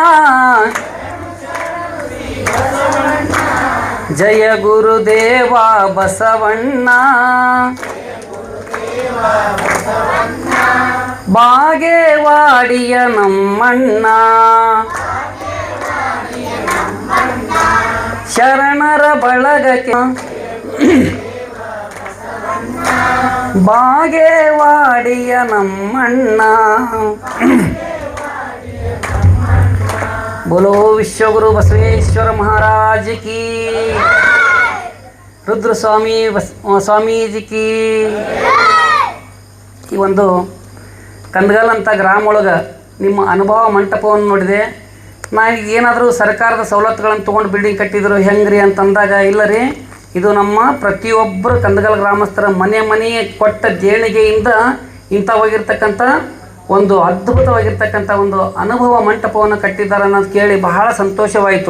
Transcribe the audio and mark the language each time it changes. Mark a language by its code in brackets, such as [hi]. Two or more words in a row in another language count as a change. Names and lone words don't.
[kn] ಜಯ ಗುರುದೇವ ಬಸವಣ್ಣ, ಬಾಗೇವಾಡಿಯ ನಮ್ಮಣ್ಣ, ಶರಣರ ಬಳಗಕ್ಕೆ ಬಾಗೇವಾಡಿಯ ನಮ್ಮಣ್ಣ. [hi] बोलो विश्वगुरु बसवेश्वर महाराज की, रुद्र स्वामीजी की. [kn] ಈ ಒಂದು ಕಂದಗಲ್ ಅಂತ ಗ್ರಾಮ ಒಳಗೆ ನಿಮ್ಮ ಅನುಭವ ಮಂಟಪವನ್ನು ನೋಡಿದೆ. ನಾನು ಏನಾದರೂ ಸರ್ಕಾರದ ಸವಲತ್ತುಗಳನ್ನು ತೊಗೊಂಡು ಬಿಲ್ಡಿಂಗ್ ಕಟ್ಟಿದ್ರು ಹೆಂಗ್ರಿ ಅಂತಂದಾಗ, ಇಲ್ಲ ರೀ, ಇದು ನಮ್ಮ ಪ್ರತಿಯೊಬ್ಬರು ಕಂದಗಲ್ ಗ್ರಾಮಸ್ಥರ ಮನೆ ಕೊಟ್ಟ ದೇಣಿಗೆಯಿಂದ ಇಂಥವಾಗಿರ್ತಕ್ಕಂಥ ಒಂದು ಅದ್ಭುತವಾಗಿರ್ತಕ್ಕಂಥ ಒಂದು ಅನುಭವ ಮಂಟಪವನ್ನು ಕಟ್ಟಿದ್ದಾರೆ ಅನ್ನೋದು ಕೇಳಿ ಬಹಳ ಸಂತೋಷವಾಯಿತು.